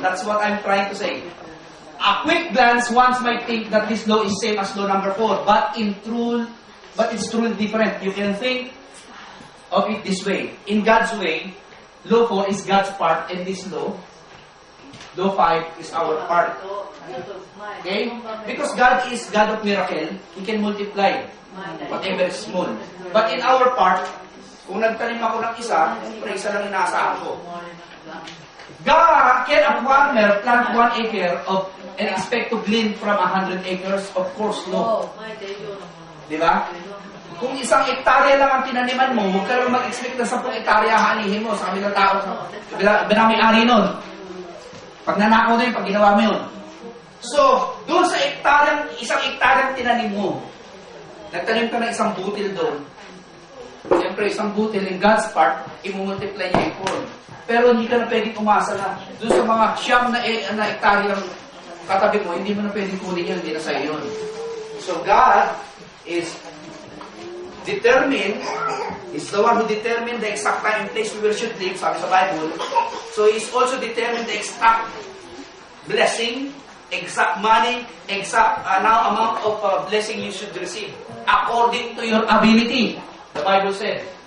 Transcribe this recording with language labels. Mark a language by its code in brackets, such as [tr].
[en] That's what I'm trying to say. A quick glance, one might think that this law is same as law number 4, but it's truly different. You can think of it this way. In God's way, law 4 is God's part, and this law 5 is our part. Okay? Because God is God of miracle, He can multiply whatever is small. [tl] But in our part, kung nagtanim ako ng isa, siyempre isa lang inaasahan ko. [en] God, can a farmer plant 1 acre and expect to glean from 100 acres? Of course, no. Di ba? [tl] Kung isang hektarya lang ang tinaniman mo, huwag ka lang mag-expect na 10 hektarya hanihin mo sa kabilang tao. Binami-ari nun. Pag nanakaw na yun, pag ginawa mo yun. So, doon sa isang hektaryang tinanim mo, nagtanim ka ng isang butil doon. Siyempre, isang butil in God's part, imumultiply niya yung corn. Pero hindi ka na pwedeng umasa na doon sa mga siyam na hektaryang katabi mo, hindi mo na pwedeng kunin yun, hindi na sa'yo yun. [en] So, God is determined, is the one who determined the exact time and place we should live, sabi sa Bible. So, He is also determined the exact blessing, exact money, exact amount of blessing you should receive according to your ability, the Bible said.